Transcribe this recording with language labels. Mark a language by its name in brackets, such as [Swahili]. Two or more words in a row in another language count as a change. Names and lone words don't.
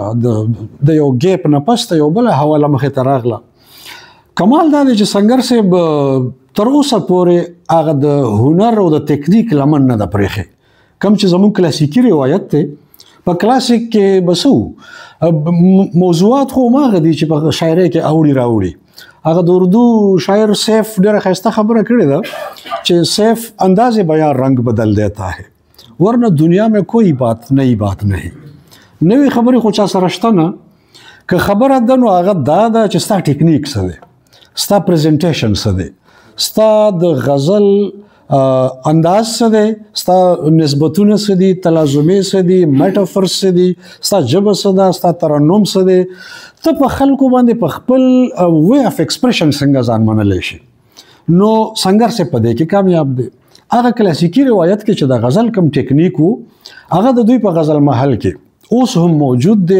[Pashto] د یو ګیپ نه پسته یو بله حواله مخې ته راغله کمال دا دی چې سنگر صاحب تر اوسه پورې هغه د هنر او د تکنیک لمن نه ده پرېښې کوم چې زموږ کلاسیکي روایت دی په کلاسیک کې به څه موضوعات خو هماغه دي چې په شاعرۍ کې اوړي راوړي هغه د اردو شاعر سیف ډېره ښایسته خبره کړې ده چې سیف [Urdu] انداز بیان رنگ بدل دیتا ہے ورنہ دنیا میں کوئی بات نئی بات نہیں [Pashto] نوې خبرې خو چا سره شته نه که خبره ده نو هغه دا ده چې ستا ټیکنیک څه دی ستا پریزنټیشن څه دی ستا د غزل انداز څه دی ستا نسبتونه څه دي تلازمې څه دي میټافرز څه دي ستا ژبه څه ده ستا ترنم څه دی ته په خلکو باندې په خپل [English] way of expression [Pashto] څنګه ځان منلی شي نو سنگر صاحب په دې کې کامیاب دی هغه کلاسیکي روایت کې چې د غزل کم ټیکنیک و هغه د دوی په غزل محل کې اوس هم موجود دی.